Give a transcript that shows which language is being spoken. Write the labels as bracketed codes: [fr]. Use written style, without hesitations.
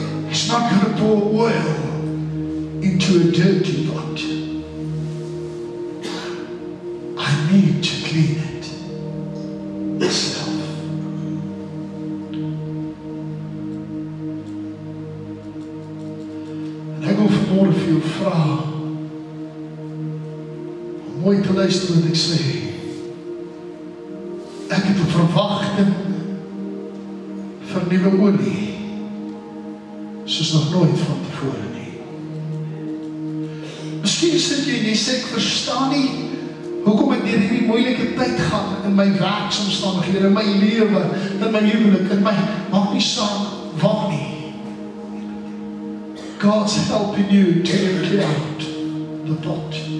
[en] He's not going to pour oil into a dirty pot. I need to clean it myself. [af] En ek wil vanmôre vir jou vra om mooi te luister wat ek sê. Ek het 'n verwagting vir nuwe olie soos nog nooit van tevore nie. Miskien sit jy en jy sê, ek verstaan nie hoekom ek deur hierdie moeilike tyd gaan in my werksomstandighede, in my lewe, in my huwelik, in my, maak nie saak wat nie. [en] God's helping you to empty out the pot.